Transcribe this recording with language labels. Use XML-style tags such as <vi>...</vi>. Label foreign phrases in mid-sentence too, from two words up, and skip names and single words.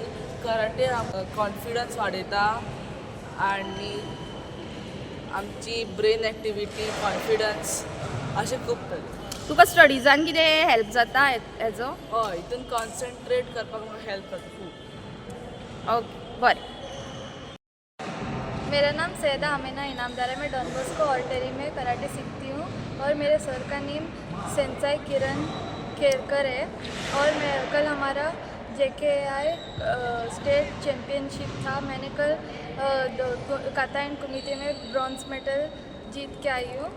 <kok>कराटे कॉन्फिडन्स वाडयता आनी आमची</kok> <en>brain activity,</en> <kok>कॉन्फिडन्स अशें खूब तरी. तुका स्टडीजान कितें हेल्प जाता हेजो? हय, हितून कॉन्सन्ट्रेट करपाक म्हाका हेल्प करता खूब. ओके. बरें.</kok> <hi>मेरा नाम सैदा अमीना इनामदार है. मैं डॉन बॉस्को ऑरिटरी में कराटे सीखती हूँ और मेरे सर का नेम सेंसाई किरण केरकर है. और कल हमारा JKI</hi> <en>state championship</en> <hi>था. मैंने कल काता एंड कुमिते में</hi> <en>bronze medal</en> <hi>जीत के आई हूँ.</hi>